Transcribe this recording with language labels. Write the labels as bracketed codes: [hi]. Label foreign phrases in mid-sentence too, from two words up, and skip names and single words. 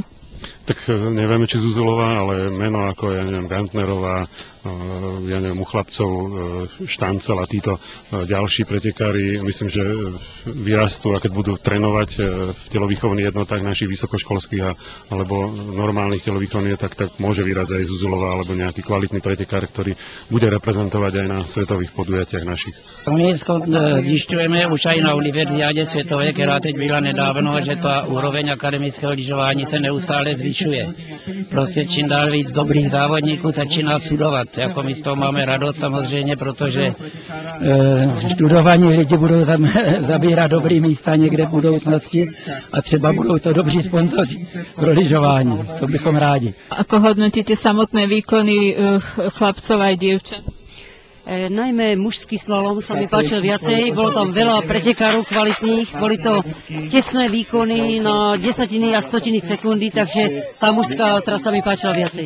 [sk] Tak nevieme, či Zuzulová, ale meno ako, ja neviem, Gantnerová, ja neviem, u chlapcov Štancel a títo ďalší pretekári, myslím, že vyrastú, a keď budú trénovať v telovýchovných jednotách našich vysokoškolských alebo normálnych telovýchovných, tak môže vyrásť aj Zuzulová alebo nejaký kvalitný pretekár, ktorý bude reprezentovať aj na svetových podujatiach našich. [cs] My zjišťujeme už aj na univerziádě světové, která teď byla nedávno, že ta úroveň akademického lyžování se neustále zvyšuje. Prostě čím dál víc dobrých závodníků začíná studovat. Jako my z toho máme radost samozřejmě, protože studovaní lidi budou tam zabírat dobrý místa někde v budoucnosti a třeba budou to dobří sponzoři pro lyžování. To bychom rádi. [sk] Ako hodnotíte samotné výkony chlapcov aj dievčat? Najmä mužský slalom sa mi páčil viacej, bolo tam veľa pretekárov kvalitných, boli to tesné výkony na desatiny a stotiny sekundy, takže tá mužská trasa mi páčila viacej.